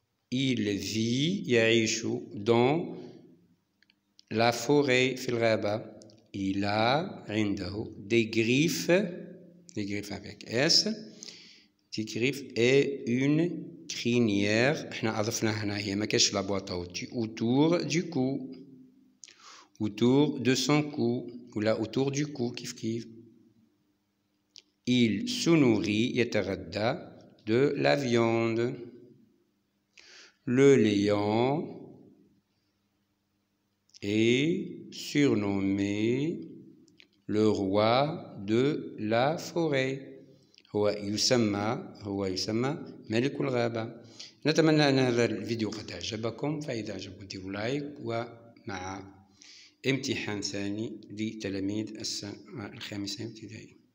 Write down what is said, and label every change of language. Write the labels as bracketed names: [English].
[French] Il vit يعيش dans la forêt [Arabic] في الغابة. [French] Il a عنده des griffes avec S, des griffes et une crinière. [Arabic] احنا أضفنا هنا هي ما كاش لا [French] boîte à outils autour du cou. Autour de son cou ou là autour du cou [Arabic] كيف كيف. [French] Il se nourrit يتغدى de la viande. Le lion est surnommé le roi de la forêt. [Arabic] هو يسمى ملك الغابة. نتمنى أن هذا الفيديو قد أعجبكم. فإذا أعجبكم ديروا لايك، ومع امتحان ثاني لتلاميذ الخامسة ابتدائي.